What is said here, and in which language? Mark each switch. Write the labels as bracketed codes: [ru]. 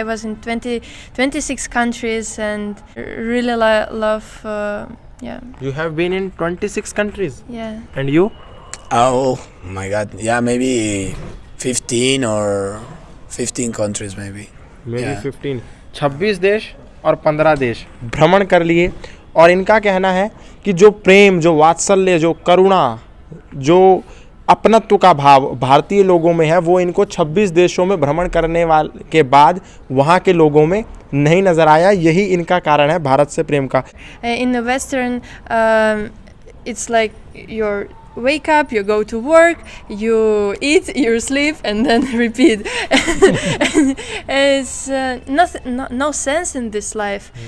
[en] I was in 26 countries and really love. Yeah. You have been in 26 countries. Yeah. And you? Oh my God! Yeah, maybe 15 or 15 countries maybe. Maybe Yeah. [hi] 15. 26 देश और 15 देश भ्रमण कर लिए. और इनका कहना है कि जो प्रेम, जो वात्सल्य, जो करुणा, जो अपनत्व का भाव भारतीय लोगों में है, वो इनको 26 देशों में भ्रमण करने वाले के बाद वहाँ के लोगों में नहीं नज़र आया. यही इनका कारण है भारत से प्रेम का. [en] In the Western, it's like you wake up, you go to work, you eat, you sleep, and then repeat. And it's no sense in this life.